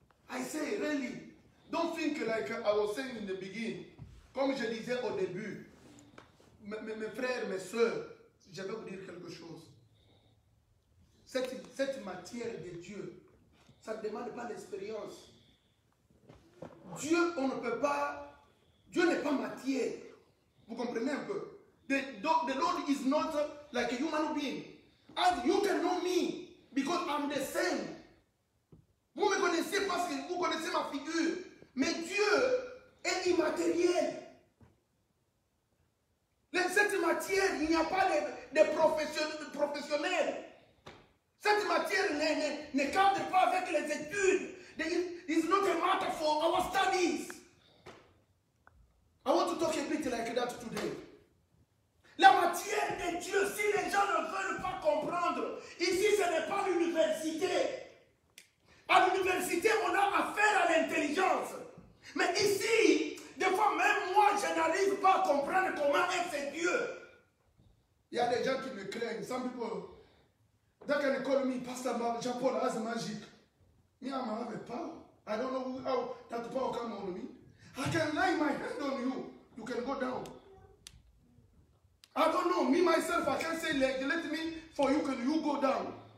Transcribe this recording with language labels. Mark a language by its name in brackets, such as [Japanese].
[English] I say, really, don't think like I was saying in the beginning. [French] Comme je disais au début, mes frères, mes soeurs, je vais vous dire quelque chose. Cette matière de Dieu, ça ne demande pas l'expérience. Dieu, on ne peut pas, Dieu n'est pas matière. Vous comprenez un peu? [English] The Lord is not like a human being. And you can know me because I'm the same. [French] Vous me connaissez parce que vous connaissez ma figure. Mais Dieu est immatériel. Cette matière, il n'y a pas de professionnels. Cette matière ne cadre pas avec les études. [English] It's not a matter for our studies. I want to talk a bit like that today. [French] La matière de Dieu, si les gens ne veulent pas comprendre, ici ce n'est pas l'université. À l'université, on a affaire à l'intelligence. Mais ici, des fois, même moi, je n'arrive pas à comprendre comment est ce Dieu. Il y a des gens qui me craignent. [English] Some people, they can call me Pastor Jean-Paul as magic. Me, I'm have a power. I don't know how that power come on me. I can lay my hand on you. You can go down. I don't know. Me, myself, I can say, let me, for you, can you go down?